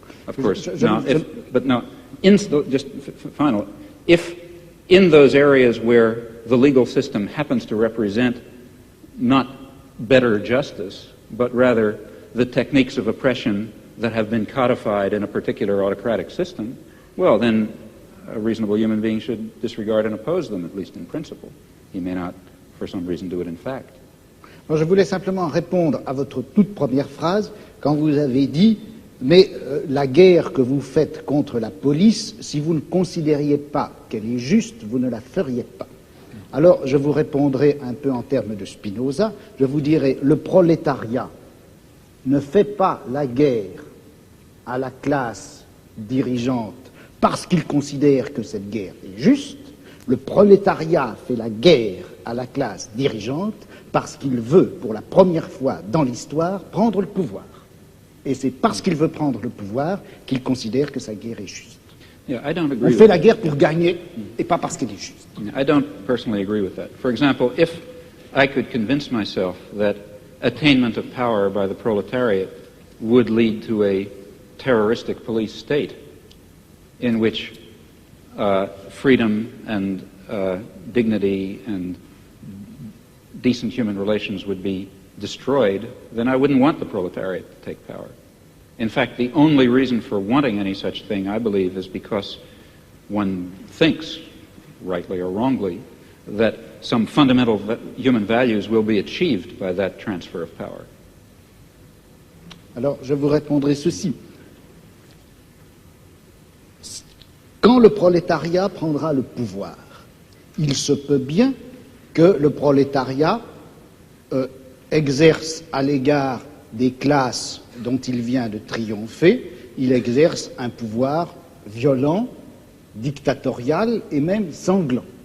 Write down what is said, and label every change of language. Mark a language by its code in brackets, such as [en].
[en] Of course, if in those areas where the legal system happens to represent not better justice, but rather the techniques of oppression that have been codified in a particular autocratic system, well, then a reasonable human being should disregard and oppose them, at least in principle. He may not, for some reason, do it in fact. [fr] Alors, je voulais simplement répondre à votre toute première phrase, quand vous avez dit « Mais la guerre que vous faites contre la police, si vous ne considériez pas qu'elle est juste, vous ne la feriez pas. » Alors, je vous répondrai un peu en termes de Spinoza, je vous dirai « Le prolétariat ne fait pas la guerre à la classe dirigeante parce qu'il considère que cette guerre est juste, le prolétariat fait la guerre à la classe dirigeante parce qu'il veut, pour la première fois dans l'histoire, prendre le pouvoir. Et c'est parce qu'il veut prendre le pouvoir qu'il considère que sa guerre est juste. [en] Yeah, I don't agree [fr] On fait la guerre pour gagner et pas parce qu'elle est juste. [en] I don't personally agree with that. For example, if I could convince myself that attainment of power by the proletariat would lead to a terroristic police state, in which freedom and dignity and decent human relations would be destroyed, then I wouldn't want the proletariat to take power. In fact, the only reason for wanting any such thing, I believe, is because one thinks, rightly or wrongly, that some fundamental human values will be achieved by that transfer of power. [fr] Alors, je vous répondrai ceci. Quand le prolétariat prendra le pouvoir, il se peut bien que le prolétariat exerce à l'égard des classes dont il vient de triompher, il exerce un pouvoir violent, dictatorial et même sanglant.